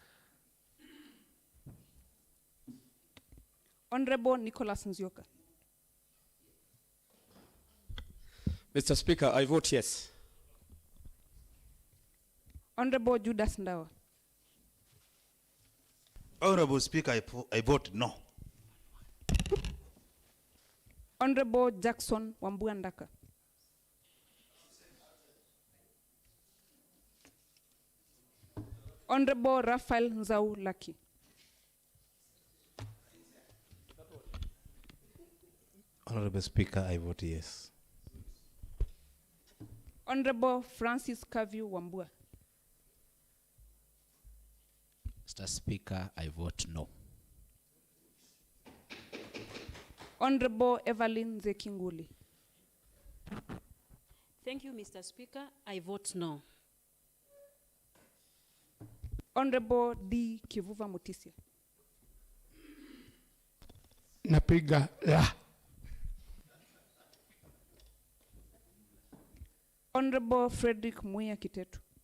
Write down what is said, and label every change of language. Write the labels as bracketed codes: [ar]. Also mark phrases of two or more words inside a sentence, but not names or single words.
[en] Honorable Nicholas Nzioka. Mr. Speaker, I vote yes. Honorable Judas Ndawa. Honorable Speaker, I vote no. Honorable Jackson Wambua Ndaka. Honorable Raphael Nzau Laki. Honorable Speaker, I vote yes. Honorable Francis Kaviu Wambua. Mr. Speaker, I vote no. Honorable Evelyn Zekinguli. Thank you, Mr. Speaker. I vote no. Honorable D. Kivuva Mutisia. [sw] Napiga la. [en] Honorable Frederick Muya Kitetu.